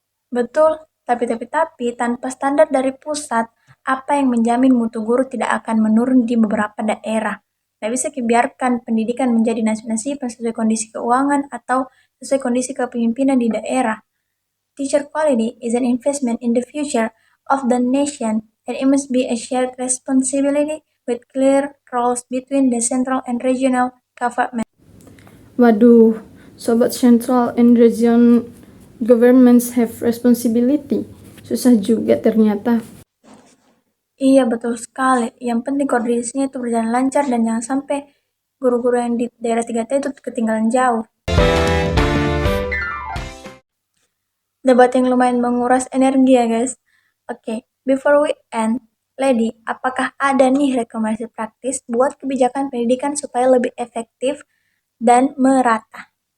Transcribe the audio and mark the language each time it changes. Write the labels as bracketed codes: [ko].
[id] Betul, tapi tanpa standar dari pusat, apa yang menjamin mutu guru tidak akan menurun di beberapa daerah? Tidak bisa dibiarkan pendidikan menjadi nasib sesuai kondisi keuangan atau sesuai kondisi kepemimpinan di daerah. [en] Teacher quality is an investment in the future of the nation, and it must be a shared responsibility with clear roles between the central and regional government. [id] Waduh, sobat [en] central and region governments have responsibility. [id] Susah juga ternyata. Iya, betul sekali. Yang penting koordinasinya itu berjalan lancar dan jangan sampai guru-guru yang di daerah 3T itu ketinggalan jauh. Debat yang lumayan menguras energi ya guys. Oke, [en] before we end, [id] Lady, apakah ada nih rekomendasi praktis buat kebijakan pendidikan supaya lebih efektif dan merata?